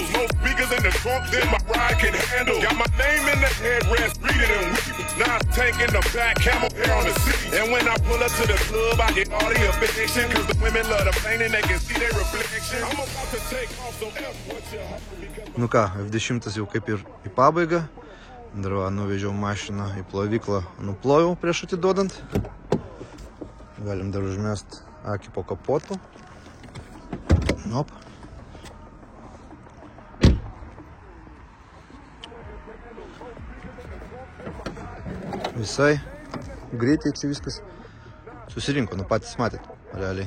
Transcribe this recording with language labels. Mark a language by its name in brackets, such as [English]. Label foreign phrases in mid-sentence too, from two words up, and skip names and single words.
[English] No speakers in the trunk than my ride can handle. Got my name in the headrest, read it and weep. Now tank in the back, camel hair on the seat. And when I pull up to the club, I get all the affection. Cause the women love the pain and they can see their reflection. I'm about to take off, so F what you have. [Lithuanian] Nu ką, F10 jau kaip ir į pabaigą. Dar va, nuvežiau mašiną į plovyklą, nuplojau prieš atiduodant. Galim dar užmest akį po kapotu. Nop. Visai greitai čia viskas susirinko, nu patys matėt, realiai.